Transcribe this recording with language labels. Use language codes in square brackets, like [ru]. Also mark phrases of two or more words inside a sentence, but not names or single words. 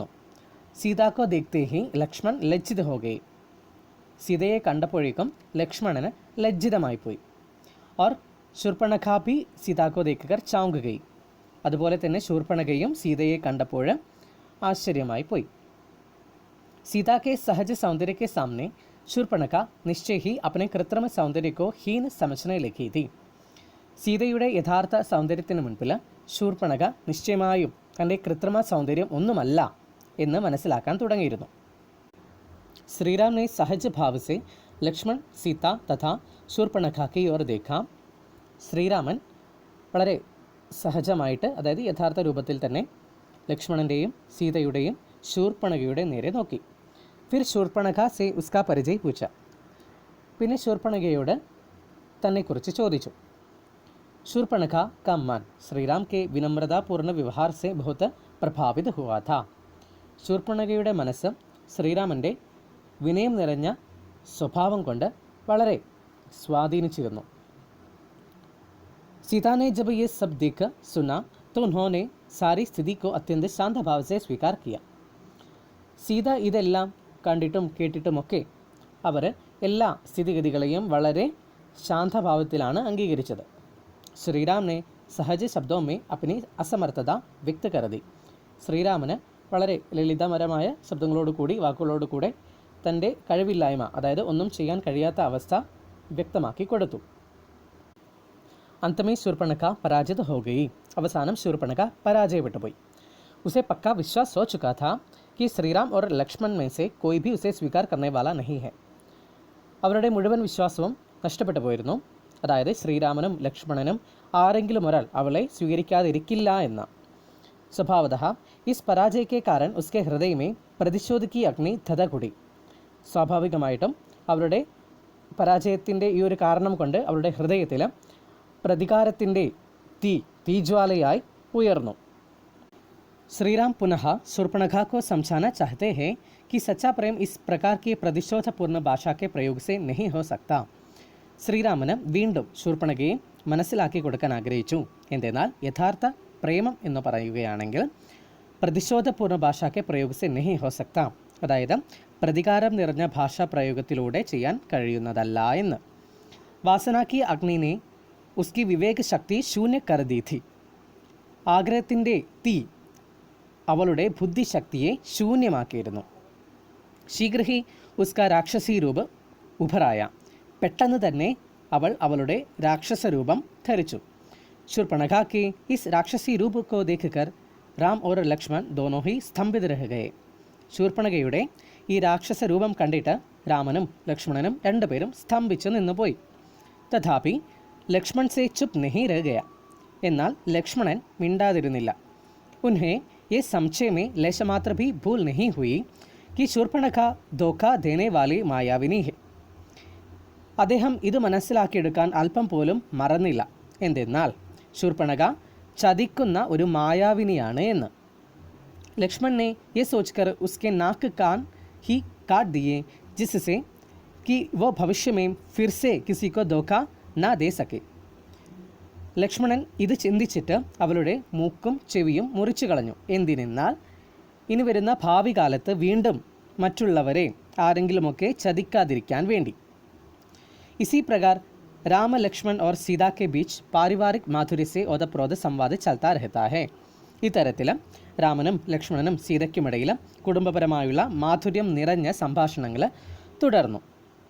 [hi] सीता को देखते ही लक्ष्मण लज्जित हो गई. [ml] സീതയെ കണ്ടപ്പോഴേക്കും ലക്ഷ്മണന് ലജ്ജിതമായി പോയി. [hi] और शूर्पणखा भी सीता को देखकर चौंक गई. [ml] അതുപോലെ തന്നെ ശൂർപ്പണഖയും സീതയെ കണ്ടപ്പോൾ ആശ്ചര്യമായി പോയി. [hi] सीता के सहज सौंदर्य के सामने शूर्पणखा निश्चय ही अपने कृत्रिम सौंदर्य को हीन समझने लगी थी. [ml] സീതയുടെ യഥാർത്ഥ സൗന്ദര്യത്തിന് മുൻപിൽ ശൂർപ്പണഖ നിശ്ചയമായും തൻ്റെ കൃത്രിമ സൗന്ദര്യം ഒന്നുമല്ല എന്ന് മനസ്സിലാക്കാൻ തുടങ്ങിയിരുന്നു. [hi] श्रीराम ने सहज भाव से लक्ष्मण सीता तथा शूर्पणखा की ओर देखा. [ml] ശ്രീരാമൻ വളരെ സഹജമായിട്ട്, അതായത് യഥാർത്ഥ രൂപത്തിൽ തന്നെ ലക്ഷ്മണൻ്റെയും സീതയുടെയും ശൂർപ്പണഖയുടെ നേരെ നോക്കി. [hi] फिर शूर्पणखा से उसका परिचय पूछा. [ml] പിന്നെ ശൂർപ്പണഖയോട് തന്നെക്കുറിച്ച് ചോദിച്ചു. [hi] शूर्पणखा का मन श्रीराम के विनम्रतापूर्ण व्यवहार से बहुत प्रभावित हुआ था. [ml] ശൂർപ്പണഖയുടെ മനസ്സ് ശ്രീരാമൻ്റെ വിനയം നിറഞ്ഞ സ്വഭാവം കൊണ്ട് വളരെ സ്വാധീനിച്ചിരുന്നു. [hi] सीता ने जब ये सब देख सुना तो उन्होंने सारी स्थिति को अत्यंत शांत भाव से स्वीकार किया. [ml] സീത ഇതെല്ലാം കണ്ടിട്ടും കേട്ടിട്ടുമൊക്കെ അവർ എല്ലാ സ്ഥിതിഗതികളെയും വളരെ ശാന്തഭാവത്തിലാണ് അംഗീകരിച്ചത്. [hi] ശ്രീരാം ने सहज शब्दों में अपनी असमर्थता व्यक्त कर दी. [ml] ശ്രീരാമന് വളരെ ലളിതപരമായ ശബ്ദങ്ങളോടുകൂടി വാക്കുകളോടുകൂടെ തൻ്റെ കഴിവില്ലായ്മ, അതായത് ഒന്നും ചെയ്യാൻ കഴിയാത്ത അവസ്ഥ വ്യക്തമാക്കി കൊടുത്തു. [hi] अंत में शूर्पणखा पराजित हो गई. [ml] അവസാനം ശൂർപ്പണഖ പരാജയപ്പെട്ടു പോയി. [hi] उसे पक्का विश्वास हो चुका था कि श्रीराम और लक्ष्मण में से कोई भी उसे स्वीकार करने वाला नहीं है. [ml] അവരുടെ മുഴുവൻ വിശ്വാസവും നഷ്ടപ്പെട്ടു പോയിരുന്നു. അതായത് ശ്രീരാമനും ലക്ഷ്മണനും ആരെങ്കിലും ഒരാൾ അവളെ സ്വീകരിക്കാതിരിക്കില്ല എന്ന. [hi] स्वभावतः इस पराजय के कारण उसके हृदय में प्रतिशोध की अग्नि धधकुടി. [ml] സ്വാഭാവികമായിട്ടും അവരുടെ പരാജയത്തിൻ്റെ ഈ ഒരു കാരണം കൊണ്ട് അവരുടെ ഹൃദയത്തിൽ പ്രതികാരത്തിൻ്റെ തീജ്വാലയായി ഉയർന്നു. [hi] श्रीराम पुनः शूर्पणखा को समझाना चाहते हैं कि सच्चा प्रेम इस प्रकार की प्रतिशोधपूर्ण भाषा के प्रयोग से नहीं हो सकता. [ml] ശ്രീരാമന് വീണ്ടും ശൂർപ്പണഖയെ മനസ്സിലാക്കി കൊടുക്കാൻ ആഗ്രഹിച്ചു. എന്തെന്നാൽ യഥാർത്ഥ പ്രേമം എന്ന് പറയുകയാണെങ്കിൽ [hi] प्रतिशोधपूर्ण भाषा के प्रयोग से नहीं हो सकता, [ml] അതായത് പ്രതികാരം നിറഞ്ഞ ഭാഷാ പ്രയോഗത്തിലൂടെ ചെയ്യാൻ കഴിയുന്നതല്ല എന്ന്. [hi] वासना की अग्नि ने उसकी विवेक शक्ति शून्य कर दी थी. [ml] ആഗ്രഹത്തിൻ്റെ തീ അവളുടെ ബുദ്ധിശക്തിയെ ശൂന്യമാക്കിയിരുന്നു. [hi] शीघ्र ही उसका राक्षसी रूप उभर आया. [ml] പെട്ടെന്ന് തന്നെ അവൾ അവളുടെ രാക്ഷസ രൂപം ധരിച്ചു. [hi] शूर्पणखा के इस राक्षसी रूप को देखकर राम और लक्ष्मण दोनों ही स्तंभित रह गए. [ml] ശൂർപ്പണഖയുടെ ഈ രാക്ഷസ രൂപം കണ്ടിട്ട് രാമനും ലക്ഷ്മണനും രണ്ടുപേരും സ്തംഭിച്ചു നിന്നുപോയി. [hi] तथापि लक्ष्मण से चुप नहीं रहा गया. [ml] എന്നാൽ ലക്ഷ്മണൻ മിണ്ടാതിരുന്നില്ല. [hi] ഉൻഹെ ये संशय में लेशमात्र भी भूल नहीं हुई कि शूर्पणखा धोखा देने वाली मायाविनी है. [ml] അദ്ദേഹം ഇത് മനസ്സിലാക്കിയെടുക്കാൻ അല്പം പോലും മറന്നില്ല. എന്തെന്നാൽ ശൂർപ്പണഖ ചതിക്കുന്ന ഒരു മായാവിനിയാണ് എന്ന്. [hi] लक्ष्मण ने ये सोचकर उसके नाक कान ही काट दिए जिससे कि वो भविष्य में फिर से किसी को धोखा ना दे सके. [ml] ലക്ഷ്മണൻ ഇത് ചിന്തിച്ചിട്ട് അവളുടെ മൂക്കും ചെവിയും മുറിച്ചു കളഞ്ഞു. എന്തിനെന്നാൽ ഇനി വരുന്ന ഭാവി കാലത്ത് വീണ്ടും മറ്റുള്ളവരെ ആരെങ്കിലുമൊക്കെ ചതിക്കാതിരിക്കാൻ വേണ്ടി. [hi] इसी प्रकार राम लक्ष्मण और सीता के बीच पारिवारिक माधुर्य से ओतप्रोत संवाद चलता रहता है. [ml] ഇത്തരത്തിൽ രാമനും ലക്ഷ്മണനും സീതയ്ക്കുമിടയിൽ കുടുംബപരമായുള്ള മാധുര്യം നിറഞ്ഞ സംഭാഷണങ്ങൾ തുടർന്നു.